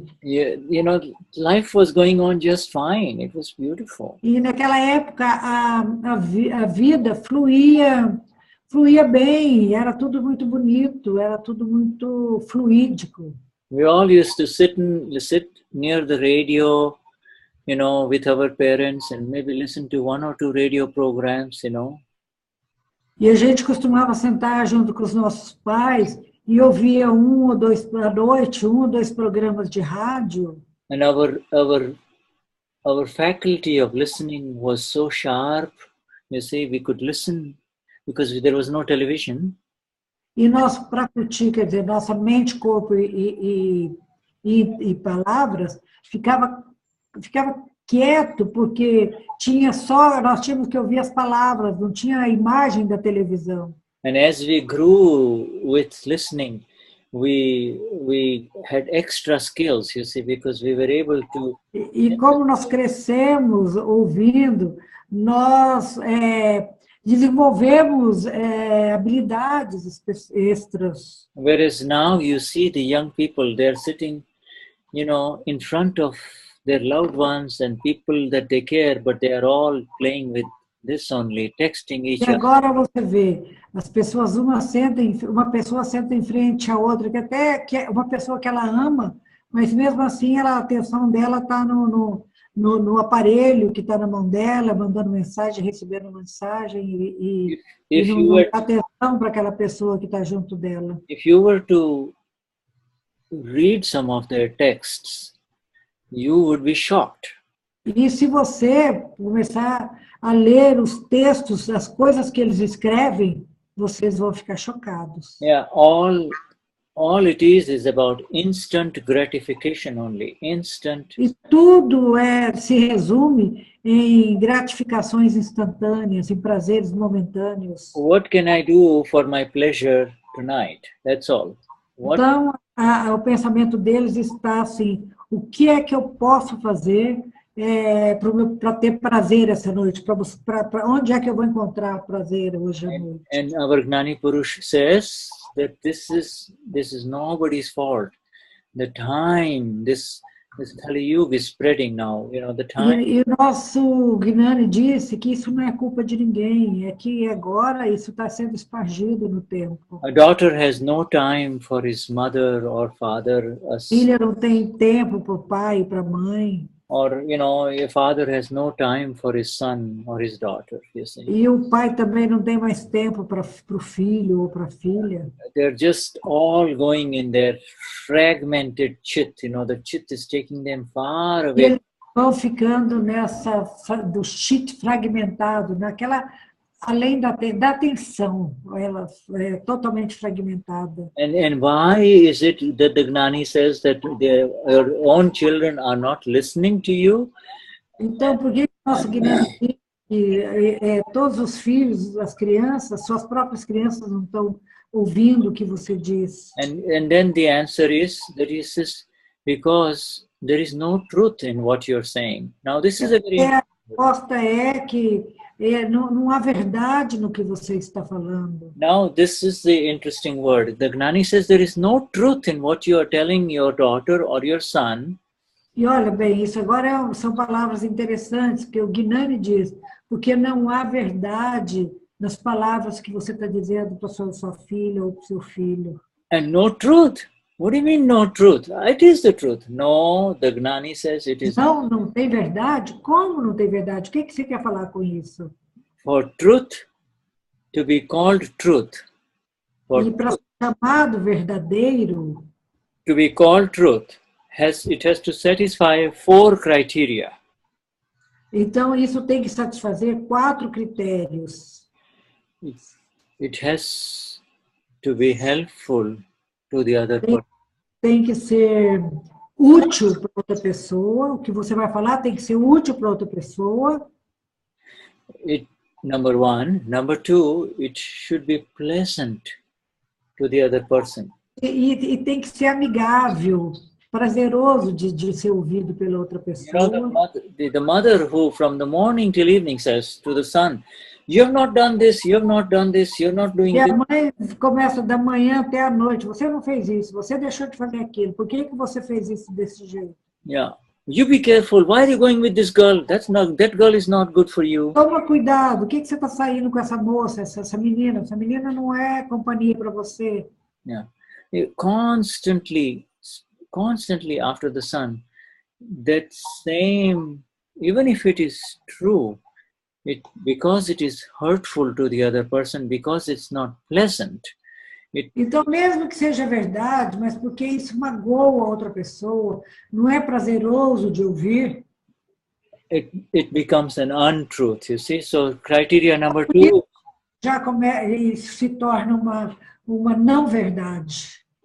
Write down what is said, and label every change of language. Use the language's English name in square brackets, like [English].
[English] You know, life was going on just fine. It was beautiful. [Portuguese] E naquela época a vida fluía bem, era tudo muito bonito, era tudo muito fluídico. [English] We all used to sit near the radio, you know, with our parents and maybe listen to one or two radio programs, you know. [Portuguese] E a gente costumava sentar junto com os nossos pais e ouvia um ou dois programas de rádio. [English] And our faculty of listening was so sharp. You see, we could listen because there was no television. [Portuguese] E nosso prakuti, quer dizer, nossa mente, corpo e palavras ficava quieto, porque nós tínhamos que ouvir as palavras, não tinha a imagem da televisão. [English] And as we grew with listening, we had extra skills, you see, because we were able to. [Portuguese] E como nós crescemos ouvindo, nós desenvolvemos habilidades extras. [English] Whereas now you see the young people, they're sitting, you know, in front of their loved ones and people that they care, but they are all playing with this only, texting each other. [Portuguese] E agora você vê, as pessoas, uma pessoa senta em frente à outra, que é uma pessoa que ela ama, mas mesmo assim a atenção dela está no aparelho que está na mão dela, mandando mensagem, recebendo mensagem, e não dá atenção para aquela pessoa que está junto dela. [English] If you were to read some of their texts, you would be shocked. [Portuguese] E se você começar a ler os textos, as coisas que eles escrevem, vocês vão ficar chocados. [English] Yeah, all it is about instant gratification only, instant. [Portuguese] E tudo se resume em gratificações instantâneas, em prazeres momentâneos. [English] What can I do for my pleasure tonight? That's all. [Portuguese] Então, o pensamento deles está assim, o que é que eu posso fazer para ter prazer essa noite? Para onde é que eu vou encontrar prazer hoje à noite? [English] And our Gnani Purush says that this is nobody's fault. The time, this This Kali Yuga is spreading now, you know, the time. [Portuguese] E o nosso Gnani disse que isso não é culpa de ninguém, é que agora isso está sendo espargido no tempo. [English] A daughter has no time for his mother or father, [Portuguese] Filha não tem tempo para o pai e para a mãe. [English] or, you know, a father has no time for his son or his daughter, you see. [Portuguese] E o pai também não tem mais tempo para o filho ou para a filha. [English] They're just all going in their fragmented chit, you know, the chit is taking them far [Portuguese] E [English] away. [Portuguese] eles vão ficando do chit fragmentado, naquela, além da atenção, ela é totalmente fragmentada. [English] And why is it that the Gnani says that your own children are not listening to you? [Portuguese] Então, por que o nosso Gnani diz que todos os filhos, as crianças, suas próprias crianças não estão ouvindo o que você diz? [English] And then the answer is that he says, because there is no truth in what you're saying. Now this is a very... [Portuguese] A resposta é que não há verdade no que você está falando. [English] Now this is the interesting word. The Gnani says there is no truth in what you are telling your daughter or your son. [Portuguese] E olha bem, isso agora são palavras interessantes que o Gnani diz, porque não há verdade nas palavras que você está dizendo para sua filha ou para o seu filho. [English] And no truth. What do you mean no truth? It is the truth. No, the Gnani says it is. [Portuguese] Não tem verdade? Como não tem verdade? O que você quer falar com isso? [English] For truth to be called truth. [Portuguese] E para ser chamado verdadeiro, [English] to be called truth, it has to satisfy 4 criteria. [Portuguese] então isso tem que satisfazer 4 critérios. [English] It has to be helpful to the other person. [Portuguese] Tem que ser útil para outra pessoa. O que você vai falar tem que ser útil para outra pessoa. [English] Number 1. Number 2, it should be pleasant to the other person. [Portuguese] E tem que ser amigável, prazeroso de ser ouvido pela outra pessoa. [English] You know, the mother who from the morning till evening says to the son, you have not done this, you have not done this, you're not doing [Portuguese] E a [English] this. [Portuguese] mãe começa da manhã até a noite. Você não fez isso, você deixou de fazer aquilo. Por que você fez isso desse jeito? [English] Yeah. You be careful. Why are you going with this girl? That girl is not good for you. [Portuguese] Toma cuidado. O que você está saindo com essa moça, essa menina? Essa menina não é companhia para você. [English] Yeah. Constantly after the son, that same, even if it is true, because it is hurtful to the other person, because it's not pleasant. [Portuguese] Então, mesmo que seja verdade, mas porque isso magoa a outra pessoa, não é prazeroso de ouvir, [English] it becomes an untruth, you see. So criteria number 2. [Portuguese] Isso se torna uma não verdade.